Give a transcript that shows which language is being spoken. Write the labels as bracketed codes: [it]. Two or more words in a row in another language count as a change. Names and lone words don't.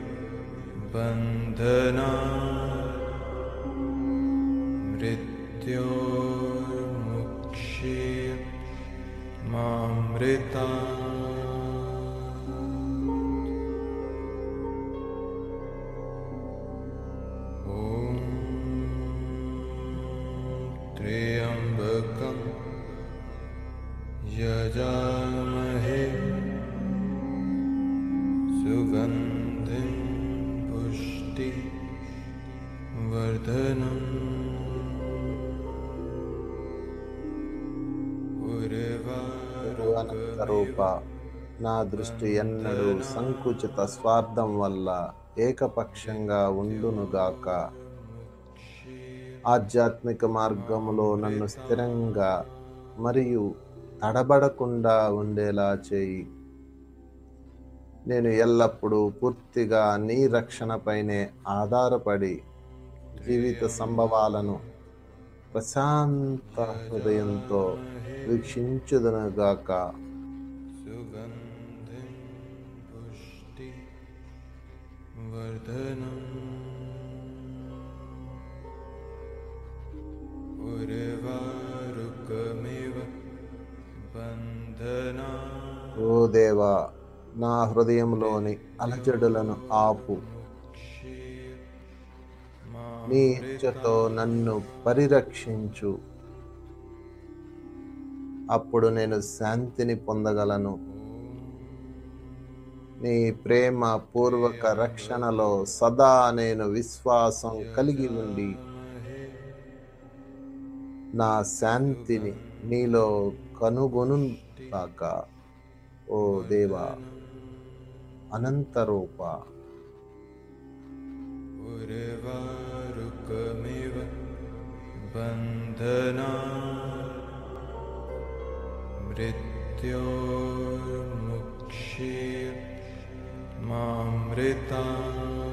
[sa] बन्धनात् मृत्योर्मुक्षीयमामृतात् त्र्यम्बकं यजामहे सुगन्धिं पुष्टिवर्धनम् [te] అనంతరూప నా దృష్టి ఎన్నడూ సంకుచిత స్వార్థం వల్ల ఏకపక్షంగా ఉండునుగాక. ఆధ్యాత్మిక మార్గములో నన్ను స్థిరంగా మరియు తడబడకుండా ఉండేలా చేయి. నేను ఎల్లప్పుడూ పూర్తిగా నీ రక్షణపైనే ఆధారపడి జీవిత సంభవాలను ప్రశాంత హృదయంతో వీక్షించుదునుగాక. [sa] सुगन्धिं पुष्टिवर्धनम् उर्वारुकमिव बन्धनात् [te] ఓ దేవా, నా హృదయంలోని అలజడులను ఆపు. నీ ఇచ్చతో నన్ను పరిరక్షించు. అప్పుడు నేను శాంతిని పొందగలను. నీ ప్రేమ పూర్వక రక్షణలో సదా నేను విశ్వాసం కలిగి ఉండి నా శాంతిని నీలో కనుగొనుగాక. ఓ దేవా, అనంతరూప. [sa] उर्वारुकमिव बन्धनात् मृत्योर्मुक्षीयमामृतात्